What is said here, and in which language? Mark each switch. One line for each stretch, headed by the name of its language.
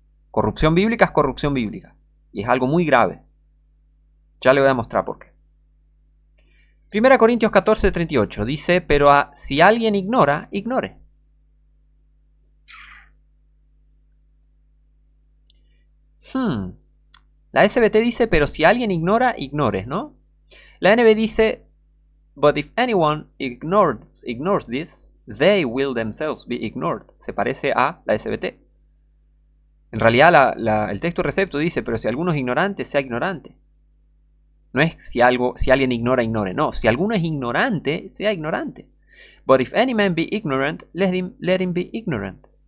Spanish: Corrupción bíblica es corrupción bíblica. Y es algo muy grave. Ya le voy a mostrar por qué. 1 Corintios 14:38 dice, pero si alguien ignora, ignore. La SBT dice, pero si alguien ignora, ignore, ¿no? La NB dice,
English: but if anyone ignores this, they will themselves be ignored.
Spanish: Se parece a la SBT. En realidad el texto recepto dice, pero si alguno es ignorante, sea ignorante. No es si alguien ignora, ignore. No, si alguno es ignorante, sea ignorante.
English: But if any man be ignorant, let him be ignorant.